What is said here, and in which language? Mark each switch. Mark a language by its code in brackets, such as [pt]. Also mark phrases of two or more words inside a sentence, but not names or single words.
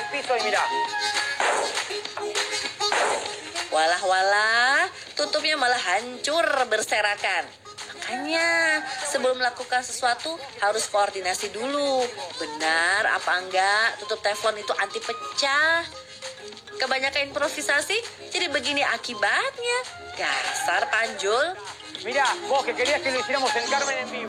[id] Walah, tutupnya malah hancur berserakan. Makanya, sebelum melakukan sesuatu harus koordinasi dulu. Benar apa enggak tutup teflon itu anti pecah? Kebanyakan improvisasi, jadi begini akibatnya. Dasar panjul. [es] Mira, vos que querías que lo hiciéramos en Carmen en vivo.